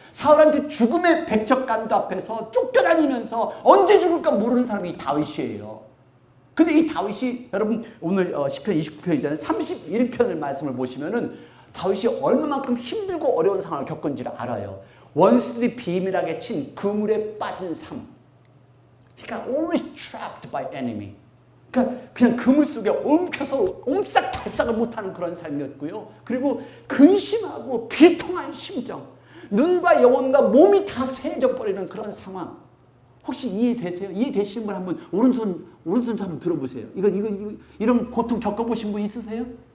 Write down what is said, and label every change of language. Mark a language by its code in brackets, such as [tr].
[ko] 사울한테 죽음의 백적간도 앞에서 쫓겨다니면서 언제 죽을까 모르는 사람이 다윗이에요. 근데 이 다윗이 여러분 오늘 시편 29편이잖아요. 31편을 말씀을 보시면은 다윗이 얼마만큼 힘들고 어려운 상황을 겪은지를 알아요. 원수들이 비밀하게 친 그물에 빠진 삶. [en] He got always trapped by enemy. [ko] 그러니까 그냥 그물 속에 엉켜서 옴싹달싹을 못하는 그런 삶이었고요. 그리고 근심하고 비통한 심정. 눈과 영혼과 몸이 다 새해져 버리는 그런 상황. 혹시 이해되세요? 이해되시는 분 한번 오른손 한번 들어보세요. 이런 고통 겪어보신 분 있으세요?